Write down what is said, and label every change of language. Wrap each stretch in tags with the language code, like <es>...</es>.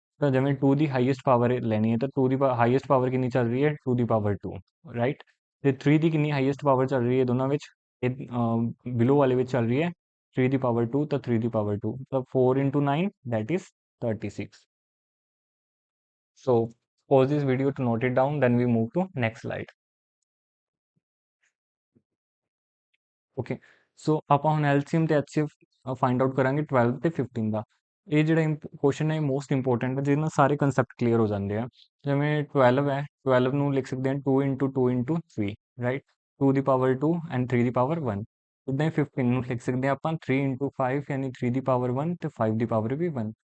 <pa>ਤਾਂ ਜਿਵੇਂ 2 ਦੀ highest power ਲੈਣੀ ਹੈ ਤਾਂ 2 ਦੀ ਹਾਈਐਸਟ ਪਾਵਰ ਕਿੰਨੀ ਚੱਲ ਰਹੀ ਹੈ? 2 ਦੀ ਪਾਵਰ 2, ਰਾਈਟ। ਤੇ 3 ਦੀ ਕਿੰਨੀ ਹਾਈਐਸਟ ਪਾਵਰ ਚੱਲ ਰਹੀ ਹੈ ਦੋਨਾਂ ਵਿੱਚ? ਬਿਲੋ ਵਾਲੇ ਵਿੱਚ ਚੱਲ ਰਹੀ ਹੈ 3 ਦੀ ਪਾਵਰ 2, ਤਾਂ 3 ਦੀ ਪਾਵਰ 2, ਤਾਂ 4 into 9 that is 36।</pa> <en>So pause this video to note it down, then we move to next slide।</en> <pa>Okay, ਸੋ ਆਪਾਂ ਹੁਣ ਐਲਸੀਐਮ ਤੇ ਐਚਸੀਐਫ ਫਾਈਂਡ ਆਊਟ ਕਰਾਂਗੇ 12 ਤੇ 15 ਦਾ। ਇਹ ਜਿਹੜਾ ਕੁਐਸਚਨ ਹੈ ਮੋਸਟ ਇੰਪੋਰਟੈਂਟ ਹੈ, ਜਿਹਦੇ ਨਾਲ ਸਾਰੇ ਕਨਸੈਪਟ ਕਲੀਅਰ ਹੋ ਜਾਂਦੇ ਆ। ਜਿਵੇਂ 12 ਹੈ, 12 ਨੂੰ ਲਿਖ ਸਕਦੇ ਹਾਂ 2 into 2 into 3, right. 2 ਦੀ power 2 and 3 ਦੀ power 1। ਇੱਦਾਂ ਹੀ 15 ਨੂੰ ਲਿਖ ਸਕਦੇ ਹਾਂ ਆਪਾਂ 3 into 5 ਯਾਨੀ 3 ਦੀ ਪਾਵਰ 1 ਤੇ 5 ਦੀ ਪਾਵਰ ਵੀ 1।</pa>